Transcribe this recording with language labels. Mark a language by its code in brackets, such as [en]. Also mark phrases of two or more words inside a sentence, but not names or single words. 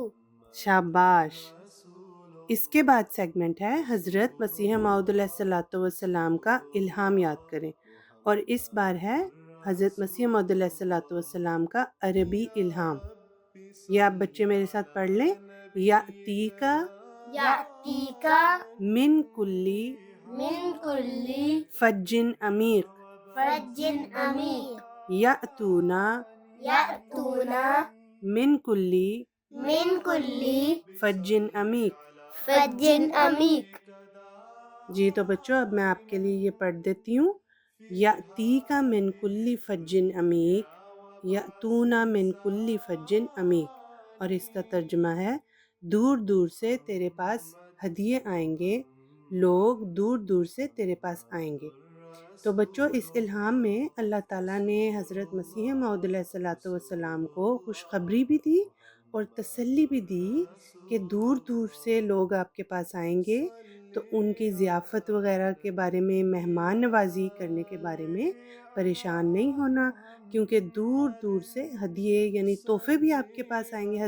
[ur] شاباش۔ اس کے بعد سیگمنٹ ہے حضرت مسیح موعود علیہ السلام کا الہام یاد کریں، اور اس بار ہے حضرت مسیح موعود علیہ السلام کا عربی الہام۔ یہ آپ بچے میرے ساتھ پڑھ لیں۔ [ar] یأتیکا یأتیکا من کلی من کلی فجن عمیق، فج عمیق۔ یأتونا یأتونا من کلی من کلی فجن عمیق۔ فج عمیق۔ [ur] جی تو بچوں اب میں آپ کے لیے یہ پڑھ دیتی ہوں۔ [ar] یأتیکا من کلی فجن عمیق، یأتونا من کلی فجن عمیق، [ur] اور اس کا ترجمہ ہے، دور دور سے تیرے پاس ہدیے آئیں گے، لوگ دور دور سے تیرے پاس آئیں گے۔ تو بچوں اس الہام میں اللہ تعالیٰ نے حضرت مسیح موعود علیہ السلام کو خوشخبری بھی دی، اور تسلی بھی دی کہ دور دور سے لوگ آپ کے پاس آئیں گے تو ان کی ضیافت وغیرہ کے بارے میں، مہمان نوازی کرنے کے بارے میں پریشان نہیں ہونا، کیونکہ دور دور سے ہدیے یعنی تحفے بھی آپ کے پاس آئیں گے۔